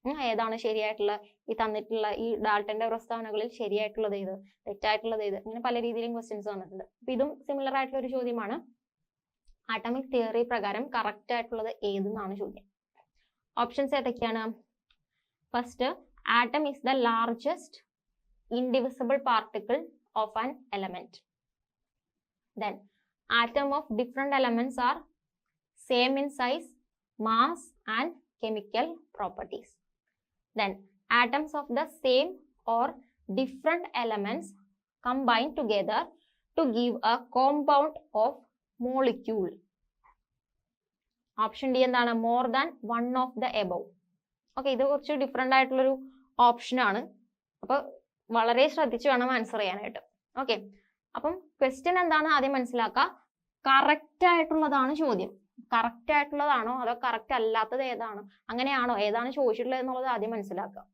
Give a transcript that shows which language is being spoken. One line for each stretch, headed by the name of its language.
Malayalam: ഏതാണ് ശരിയായിട്ടുള്ള ഈ തന്നിട്ടുള്ള ഈ ഡാൾട്ടന്റെ പ്രസ്താവനകളിൽ ശരിയായിട്ടുള്ളത് ഏത്, തെറ്റായിട്ടുള്ളത് ഏത്, ഇങ്ങനെ പല രീതിയിലും ക്വസ്റ്റ്യൻസ് വന്നിട്ടുണ്ട്. അപ്പൊ ഇതും സിമിലർ ആയിട്ടുള്ള ഒരു ചോദ്യമാണ്. ആറ്റമിക് തിയറി പ്രകാരം കറക്റ്റ് ആയിട്ടുള്ളത് ഏതെന്നാണ് ചോദ്യം. ഓപ്ഷൻസ് ഏതൊക്കെയാണ്?
English: First, atom is the largest indivisible particle of an element. Then, atom of different elements are same in size, mass and chemical properties. Then, atoms of the same or different elements combine together to give a compound of molecule. Option D
Malayalam: എന്താണ്?
English: More than one of the above.
Malayalam: Okay, ഇത് കുറച്ച് different ആയിട്ടുള്ളൊരു option ആണ്. അപ്പൊ വളരെ ശ്രദ്ധിച്ച് വേണം answer ചെയ്യാനായിട്ട്. ഓക്കെ, അപ്പം ക്വസ്റ്റ്യൻ എന്താണ് ആദ്യം മനസ്സിലാക്കുക. കറക്റ്റ് ആയിട്ടുള്ളതാണ് ചോദ്യം. കറക്റ്റ് ആയിട്ടുള്ളതാണോ അതോ കറക്റ്റ് അല്ലാത്തത് ഏതാണോ, അങ്ങനെയാണോ, ഏതാണ് ചോദിച്ചിട്ടുള്ളത് എന്നുള്ളത് ആദ്യം മനസ്സിലാക്കുക.